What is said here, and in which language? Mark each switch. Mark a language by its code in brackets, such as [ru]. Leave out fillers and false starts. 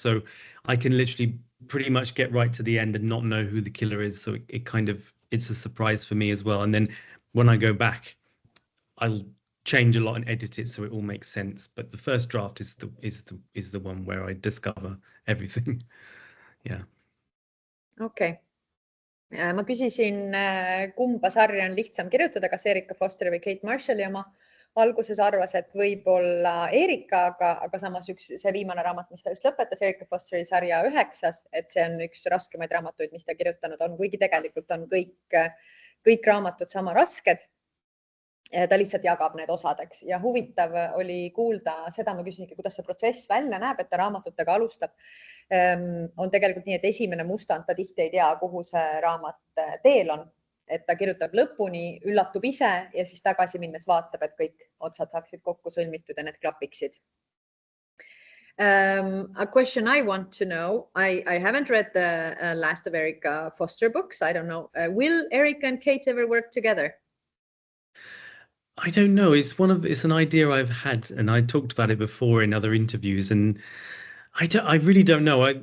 [en] So I can literally pretty much get right to the end and not know who the killer is. So it's a surprise for me as well. And then when I go back, I'll change a lot and edit it so it all makes sense. But the first draft is the one where I discover everything. Yeah. Okay. [et] Ma küsisin, kumba sarja on lihtsam kirjutada, kas Erika Fosteri või Kate Marshalli oma. Alguses arvas, et võib-olla Erika, aga samas see viimane raamat, mis ta just lõpetas, Erika Fosteri sarja 9, et see on üks raskemaid raamatuid, mis ta kirjutanud on, kuigi tegelikult on kõik raamatud sama rasked. Ta lihtsalt jagab need osadeks ja huvitav oli kuulda seda, ma küsisingi, kuidas see protsess välja näeb, et ta raamatutega alustab. On tegelikult nii, et esimene mustand ta tihti ei tea, kuhu see raamat teel on, et ta kirjutab lõpuni, üllatub ise ja siis tagasi minnes vaatab, et kõik otsad saaksid kokku sõlmitud ja need klapiksid. [en] A question I want to know, I haven't read the last of Erika Foster books. I don't know. Will Erika and Kate ever work together? I don't know. It's an idea I've had, and I talked about it before in other interviews, and I really don't know.